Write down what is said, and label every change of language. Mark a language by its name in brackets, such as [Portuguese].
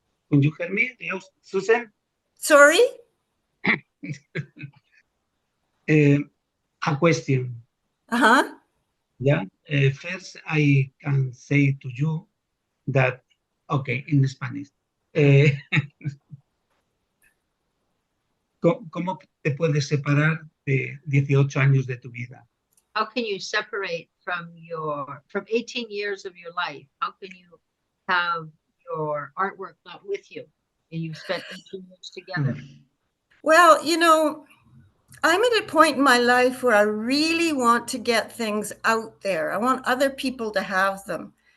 [English] Can you hear me, Susan? Sorry? A question. Yeah. First, I can say to you that, okay, in Spanish. [Spanish] ¿Cómo te puedes separar de 18 años de tu vida? [English] How can you separate from 18 years of your life? How can you have your artwork not with you, and you've spent 18 years together? Well, I'm at a point in my life where I really want to get things out there. I want other people to have them.